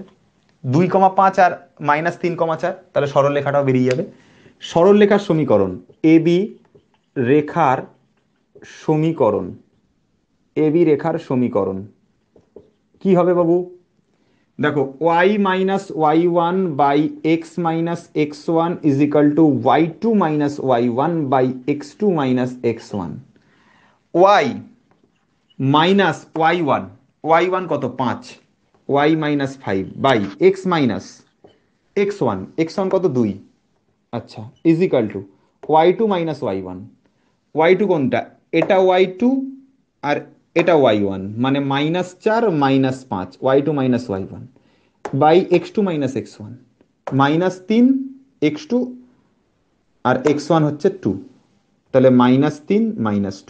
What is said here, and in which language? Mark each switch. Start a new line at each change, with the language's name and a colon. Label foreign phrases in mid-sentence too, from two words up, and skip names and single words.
Bangla: 2,5 আর -3,4, তাহলে সরল লেখাটাও বেরিয়ে যাবে। সরল লেখার সমীকরণ, এবি রেখার সমীকরণ, এবি রেখার সমীকরণ কি হবে বাবু? দেখো, y-y1/x-x1 y2-y1/x2-x1,
English: y minus y1,
Bangla: y1 কত 5, y-5/x-x1, কত 2, আচ্ছা, y2 - y1, y2 কোনটা, এটা y2 আর এটা y1, মানে -4 -5, y2 - y1/x2 - x1, -3 x2, আর x1 হচ্ছে 2, তাহলে -3 -2।